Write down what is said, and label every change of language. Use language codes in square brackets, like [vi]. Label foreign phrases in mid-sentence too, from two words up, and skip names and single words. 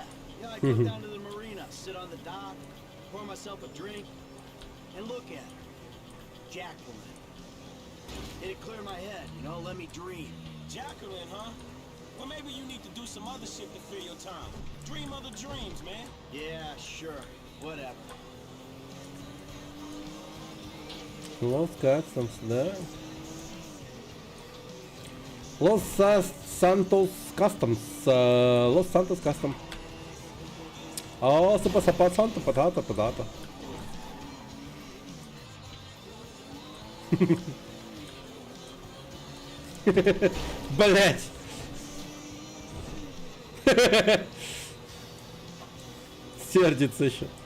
[en] You know, I go down to the marina, sit on the dock, pour myself a drink, and look at her. Jacqueline. It'd clear my head, you know, let me dream. Jacqueline, huh? Well, maybe you need to do some other shit to fill your time. Dream other dreams, man. Yeah, sure. Whatever. [ru] Los Customs, да. Los Santos Customs. Los Santos Customs. О, сапа Санта, патата. Блять. Сердится еще.